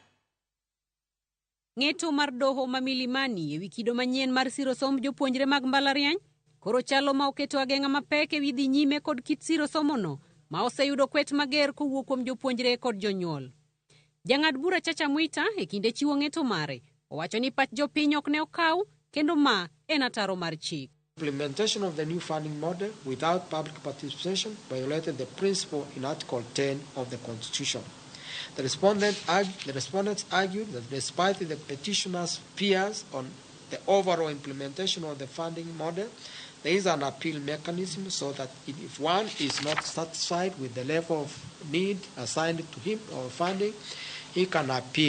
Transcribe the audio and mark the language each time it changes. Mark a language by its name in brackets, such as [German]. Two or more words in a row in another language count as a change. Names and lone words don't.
[Luo (Kenya and Tanzania)] Ng'eto mar Doho ma Milimani ewi kido manyien mar siro somb jopuonjre mag mbalariany koro chalo ma oketo ageng'a mapek ewi dhi nyime kod kit siro somo no ma oseyudo kwet mager kowuok kuom jopuonjre kod jonyuol. Jang'ad bura Chacha Mwita e kinde chiwo ng'eto mare owacho ni pach jopiny ok ne okaw kendo ma en ataro mar chik. [English] Implementation of the new funding model without public participation violated the principle in Article 10 of the Constitution. The respondents argued that despite the petitioners' fears on the overall implementation of the funding model, there is an appeal mechanism so that if one is not satisfied with the level of need assigned to him or funding, he can appeal.